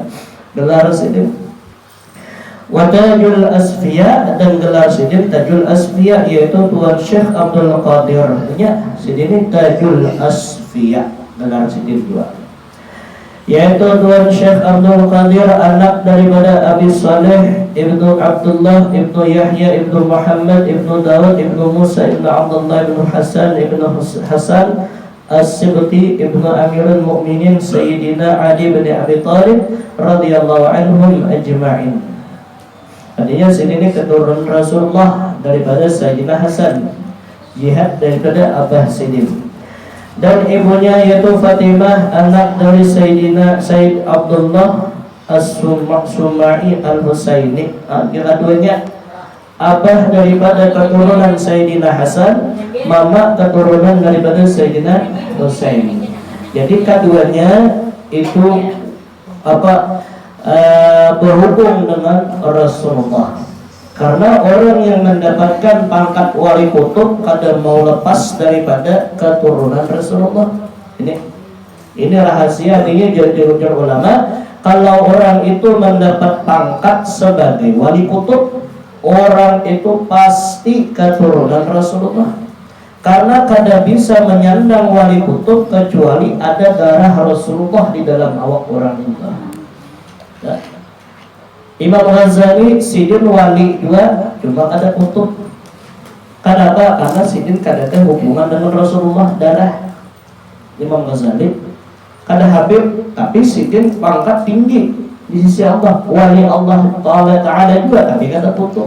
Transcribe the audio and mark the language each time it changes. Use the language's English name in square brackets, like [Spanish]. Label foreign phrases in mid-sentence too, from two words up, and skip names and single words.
[Banjar] Gelar sidin Wadajul Asfiya, dan gelar sidin Tajul Asfiya, yaitu Tuan Syekh Abdul Qadir. Ya, sidin Tajul Asfiya, gelar sidin dua. Yaitu Tuan Syekh Abdul Qadir, anak daripada Abi Saleh Ibnu Abdullah Ibnu Yahya Ibnu Muhammad Ibnu Dawud Ibnu Musa Ibnu Abdullah Ibnu Hasan Ibnu Hasan As-Sibti Ibnu Amirul Mu'minin Sayyidina Ali bin Abi Thalib [Arabic] رضي الله عنهم أجمعين. [Banjar] Artinya sini keturunan Rasulullah daripada Sayyidina Hasan, jihad daripada Abah Sidin. Dan ibunya yaitu Fatimah, anak dari Sayyidina Sayyid Abdullah As-Sumai Al-Husaini. Keduanya abah daripada keturunan Sayyidina Hasan, mama keturunan daripada Sayyidina Husain. Jadi keduanya itu berhubung dengan Rasulullah. Karena orang yang mendapatkan pangkat wali kutub kadang mau lepas daripada keturunan Rasulullah. Ini rahasia, ini jujur ulama. kalau orang itu mendapat pangkat sebagai wali kutub, orang itu pasti keturunan Rasulullah. Karena kada bisa menyandang wali kutub kecuali ada darah Rasulullah di dalam awak orang itu. Ya. Imam Ghazali sidin wali juga, cuma kada kutub. Kenapa? Karena sidin kada ada hubungan dengan Rasulullah darah. Imam Ghazali kada habib, tapi sidin pangkat tinggi di sisi Allah, wali Allah Ta'ala juga, tapi kada kutub.